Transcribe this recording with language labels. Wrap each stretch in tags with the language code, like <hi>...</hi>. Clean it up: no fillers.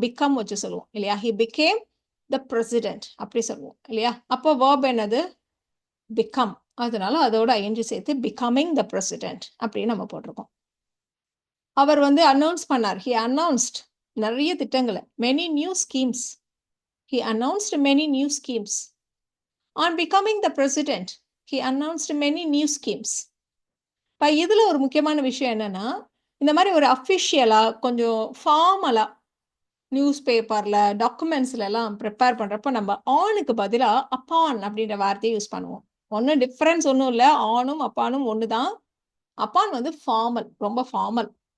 <ta>Become வச்சு சொல்லுவோம் இல்லையா?</ta> <en>he became the president</en> <ta>அப்படி சொல்லுவோம் இல்லையா? அப்போ வேர்ப் என்னது? பிகம். அதனால அதோட ஐஎன்ஜி சேர்த்து</ta> <en>becoming the president</en> <ta>அப்படின்னு நம்ம போட்டிருக்கோம். அவர் வந்து அனௌன்ஸ் பண்ணார்.</ta> <en>he announced</en> <ta>நிறைய திட்டங்களை,</ta> <en>Many new schemes. He announced many new schemes. On becoming the president, he announced many new schemes.</en> <ta>இப்போ இதில் ஒரு முக்கியமான விஷயம் என்னன்னா, இந்த மாதிரி ஒரு அஃபிஷியலாக கொஞ்சம் ஃபார்மலாக நியூஸ் பேப்பர்ல, டாக்குமெண்ட்ஸ்ல எல்லாம் ப்ரிப்பேர் பண்றப்போ நம்ம ஆனுக்கு பதிலா அப்பான் அப்படின்ற வார்த்தையை யூஸ் பண்ணுவோம். ஒண்ணும் டிஃபரன்ஸ் ஒண்ணும் இல்ல. ஆனும், அப்பானும் ஒண்ணுதான். அப்பான் வந்து ஃபார்மல். ரொம்ப ஃபார்மல்.</ta>